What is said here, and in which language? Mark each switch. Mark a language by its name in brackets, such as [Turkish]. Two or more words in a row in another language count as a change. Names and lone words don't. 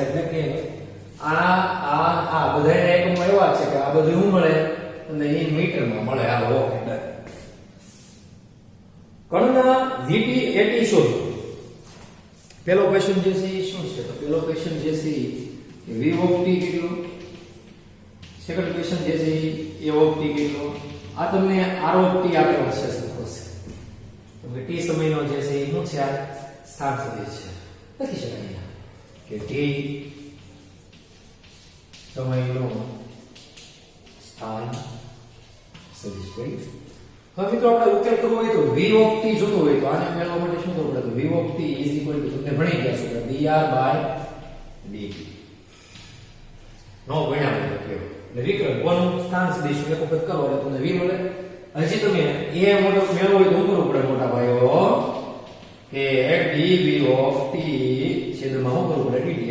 [Gujarati] એટલે કે આ બધાના એકમો એવા છે કે આ બધું શું મળે અને એ મીટરમાં મળે. આ ઓકે. કણના vt at શોધો. પેલો ક્વેશ્ચન જે છે શું છે? તો પેલો ક્વેશ્ચન જે છે કે [English] v of t [Gujarati] કેટલો, [English] second question [Gujarati] જે છે [English] a of t [Gujarati] કેટલો. આ તમને [English] r of t [Gujarati] આપેલો છે સપોઝ. તો કે t સમયનો જે છે એ શું છે? આ સ્થાન સદિશ છે. લખી શકાય કે t સમયનો સ્થાન સદિશ. કઈ હવે મિત્રો આપણે ઉકેલ કરવો હોય તો [English] v of t [Gujarati] જોતો હોય તો આને મેળવવા માટે શું કરવું પડે? તો [English] v of t is equal to [Gujarati] તમને ભણી ગયા છો કે dr/dt. નો ભણ્યા હોય તો એટલે વિકલન કોનું સ્થાન સદિશ એક વખત કરો એટલે તમને v મળે. હજી તમે એ મોટો મેળવવો હોય તો શું કરવું પડે મોટા ભાઈઓ? કે [English] dv of t [Gujarati] છેદમાં શું કરવું પડે? dt.